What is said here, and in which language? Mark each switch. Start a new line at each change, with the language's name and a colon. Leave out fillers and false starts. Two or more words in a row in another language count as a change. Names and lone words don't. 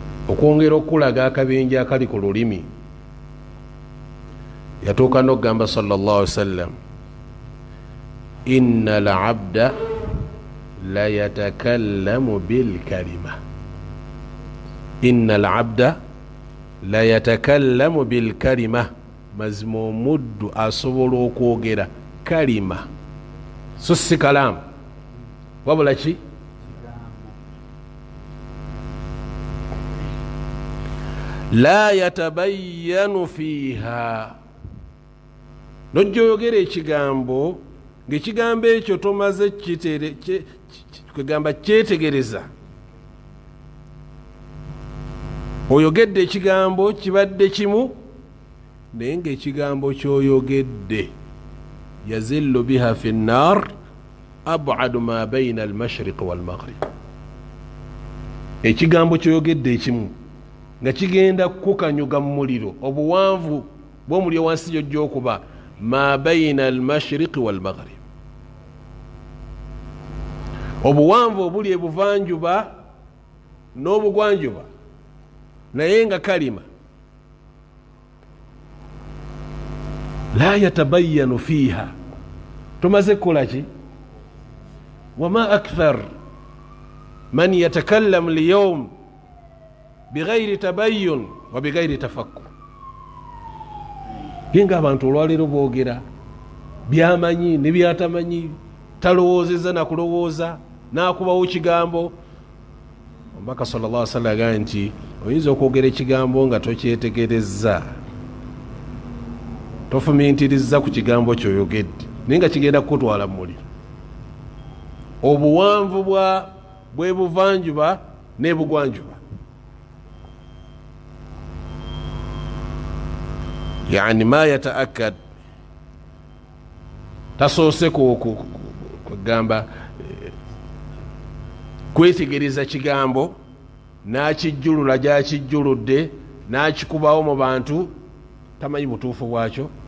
Ganda: okwongera okulaga akabenje akali ku lulimi. Yatuuka n'okugamba
Arabic: صلى الله عليه وسلم إن العبد لا يتكلم بالكلمة إن العبد لا يتكلم بالكلمة,
Ganda: mazima omuddu asobola okwogera kalima so si kalaamu wabula ki
Arabic: لا يتبين فيها.
Ganda: Nojja oyogera ekigambo ng'ekigambo ekyo tomaze kwegamba kyetegereza. Oyogedde ekigambo kibadde kimu naye ng'ekigambo kyoyogedde
Arabic: يزل بها في النار أبعد ما بين المشرق والمغرب.
Ganda: Ekigambo kyoyogedde ekimu nga kigenda kukanyuga mu muliro, obuwanvu bw'omuliro wansi gy'ojja okuba
Arabic: ما بين المشرق والمغرب,
Ganda: obuwanvu obuli ebuvanjuba n'obugwanjuba, naye nga
Arabic: كلمة لا يتبين فيها.
Ganda: Tumaze kukola ki?
Arabic: وما أكثر من يتكلم اليوم بغير تبين وبغير تفكر.
Ganda: Genga abantu olwaleero boogera byamanyi ne byatamanyi, talowoozeza na kulowooza n'akubawo kigambo. Omubaka
Arabic: صلى الله عليه وسلم
Ganda: agamba nti oyinza okwogera ekigambo nga tokyetegerezza, tofumiitiriza ku kigambo kyoyogedde, naye nga kigenda kukutwala mu muliro. Obuwanvu bw'ebuvanjuba n'ebugwanjuba,
Arabic: يعني ما يتأكد,
Ganda: tasoose kugamba kwetegereza kigambo n'akijjulula gy'akijjuludde n'akikubawo mu bantu, tamanyi butuufu bwakyo.